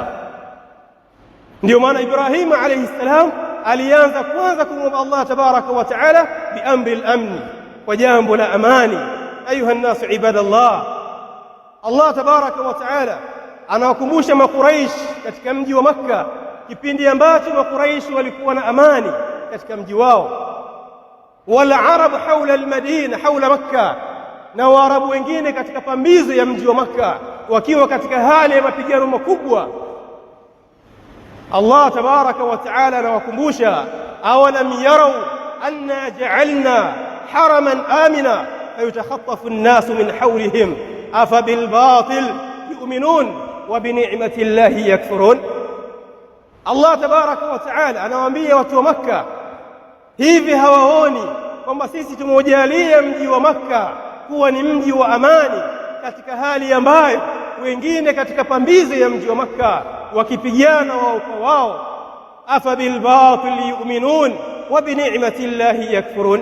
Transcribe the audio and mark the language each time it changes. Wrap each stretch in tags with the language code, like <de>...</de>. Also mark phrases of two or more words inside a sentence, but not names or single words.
<sw>ndio maana Ibrahim</sw> <ar>عليه السلام</ar> <sw>alianza kwanza kumwomba Allah</sw> <ar>تبارك وتعالى بأمر الأمن,</ar> <sw>kwa jambo la amani.</sw> <ar>أيها الناس عباد الله,</ar> <sw>Allah</sw> <ar>تبارك وتعالى</ar> <sw>anawakumbusha Makuraish katika mji wa Makka kipindi ambacho Makuraish walikuwa na amani katika mji wao,</sw> <ar>والعرب حول المدينة حول مكة,</ar> <sw>na Waarabu wengine katika pambizo ya mji wa Makka wakiwa katika hali ya mapigano makubwa. Allah</sw> <ar>تبارك وتعالى</ar> <sw>anawakumbusha,</sw> <ar>أولم يروا أنا جعلنا حرما آمنا فيتخطف الناس من حولهم أفبالباطل يؤمنون وبنعمة الله يكفرون.</ar> <sw>Allah</sw> <ar>تبارك وتعالى</ar> <sw>anawaambia watu wa Makka, hivi hawaoni kwamba sisi tumeujalia mji wa Makka kuwa ni mji wa amani, katika hali ambayo wengine katika pambizo ya mji wa Makka wakipigana wao kwa wao.</sw> <ar>أفبالباطل يؤمنون وبنعمة الله يكفرون.</ar>